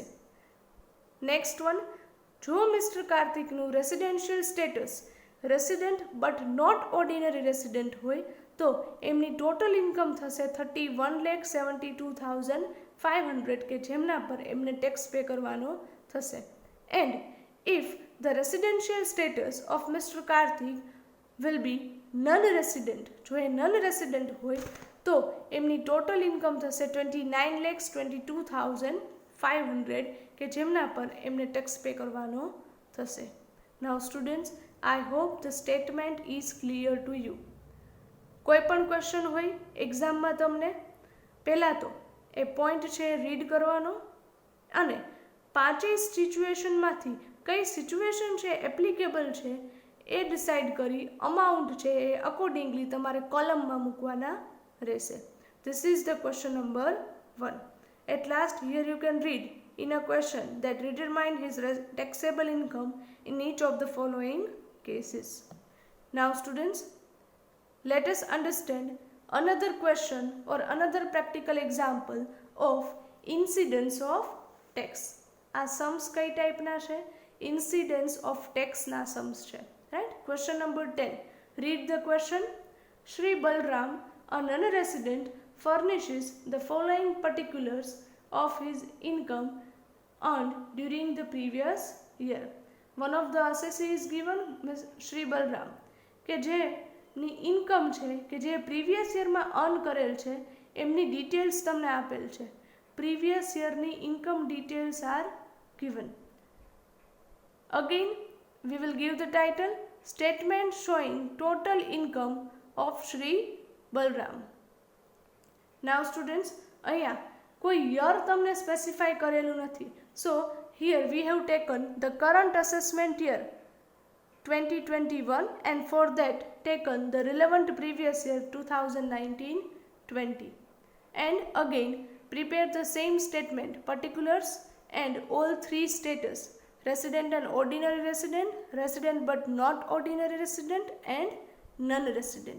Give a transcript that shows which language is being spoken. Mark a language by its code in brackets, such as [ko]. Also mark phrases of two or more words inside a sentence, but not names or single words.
[en] next one, [gu] જો મિસ્ટર કાર્તિકનું [en] residential status resident but not ordinary resident [gu] હોય તો એમની [en] total income [gu] થશે 31,72,500 કે જેમના પર એમને [en] tax pay [gu] કરવાનો થશે. [en] એન્ડ if the residential status of Mr. Karthik will be non-resident, [gu] જો એ non-resident હોય તો એમની [en] total income [gu] થશે 29,22,500 કે જેમના પર એમને [en] tax pay [gu] કરવાનો થશે. [en] Now students, I hope the statement is clear to you. [gu] કોઈ પણ ક્વેશ્ચન હોય એક્ઝામમાં તમને પહેલાં તો એ પોઈન્ટ છે રીડ કરવાનો અને પાંચેય સિચ્યુએશનમાંથી કઈ સિચ્યુએશન છે એપ્લિકેબલ છે એ ડિસાઇડ કરી અમાઉન્ટ છે એ અકોર્ડિંગલી તમારે કોલમમાં મૂકવાના રહેશે. [en] This is the question number 1. At last, here you can read in a question that determine his taxable income in each of the following cases. Now students, let us understand another question or another practical example of incidence of tax. [gu] આ sums કઈ ટાઈપના છે? [en] Incidence of tax ના sums છે. Right? Question number 10. Read the question. Shri Balram, a non-resident, furnishes the following particulars of his income earned during the previous year. One of the assessee is given Shri Balram [gu] કે જેની ઇન્કમ છે કે જે [en] previous yearમાં earn [gu] કરેલ છે એમની ડિટેલ્સ તમને આપેલ છે. [en] previous yearની income details are given. Again, we will give the title Statement Showing Total Income of Shri Balram. Now students, [gu] અહીંયા કોઈ યર તમને સ્પેસિફાય કરેલું નથી. [en] So here we have taken the current assessment year 2021 and for that taken the relevant previous year 2019-20 and again prepare the same statement particulars and all three status: resident and ordinary resident, resident but not ordinary resident and non-resident.